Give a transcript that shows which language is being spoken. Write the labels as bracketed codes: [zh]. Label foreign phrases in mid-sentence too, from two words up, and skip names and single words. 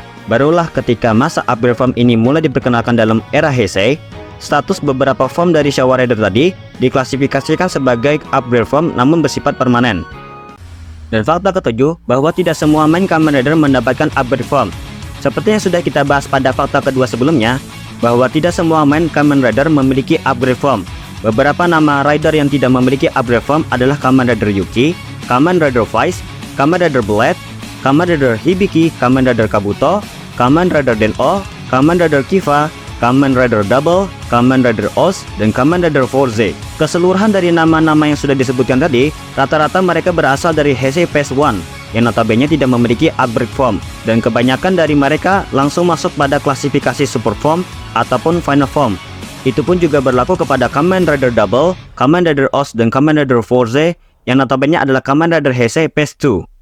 [id] Barulah ketika masa [en] upgrade form [id] ini mulai diperkenalkan dalam era Heisei, status beberapa form dari Showa Rider tadi diklasifikasikan sebagai upgrade form namun bersifat permanen. Dan fakta ketujuh, bahwa tidak semua main Kamen Rider mendapatkan [en] upgrade form. [id] Seperti yang sudah kita bahas pada fakta kedua sebelumnya, bahwa tidak semua main Kamen Rider memiliki [en] upgrade form. [id] Beberapa nama rider yang tidak memiliki [en] upgrade form [id] adalah Kamen Rider Yuki, Kamen Rider Vice, Kamen Rider Blade, Kamen Rider Hibiki, Kamen Rider Kabuto, Kamen Rider Den-O, Kamen Rider Kiva, Kamen Rider Double, Kamen Rider Oz, dan Kamen Rider Forze. Keseluruhan dari nama-nama yang sudah disebutkan tadi, rata-rata mereka berasal dari Heisei Phase 1, yang notabene tidak memiliki [en] upgrade form, [id] dan kebanyakan dari mereka langsung masuk pada klasifikasi [en] Super Form [id] ataupun [en] Final Form. [id] Itu pun juga berlaku kepada Kamen Rider Double, Kamen Rider Oz, dan Kamen Rider Forze, yang notabene adalah Kamen Rider Heisei Phase 2.